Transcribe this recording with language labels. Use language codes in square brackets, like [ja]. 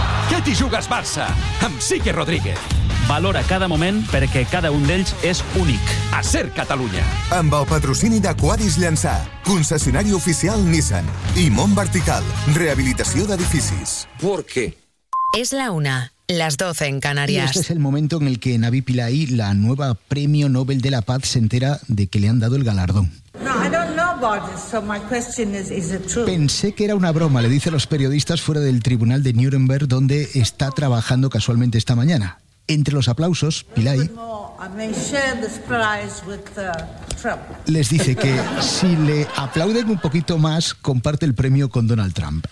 [ca] Que t'hi jugues Barça amb Sique Rodríguez. Valora cada moment perquè cada un d'ells és únic. A SER Catalunya. Amb el patrocini d'Aquadis Llançà, concessionari oficial Nissan i Mont Vertical, rehabilitació d'edificis. [es] ¿Por qué? [ca] És la una, les 12 en Canàries. [es] Este es el momento en el que Naví Pillay, la nueva Premio Nobel de la Paz, se entera de que le han dado el galardón. [en] No, I don't know about this, so my question is it true? [es] Pensé que era una broma, le dice a los periodistas fuera del tribunal de Nuremberg, donde está trabajando casualmente esta mañana. Entre los aplausos, Pillay les dice que si le aplauden un poquito más, comparte el premio con Donald Trump.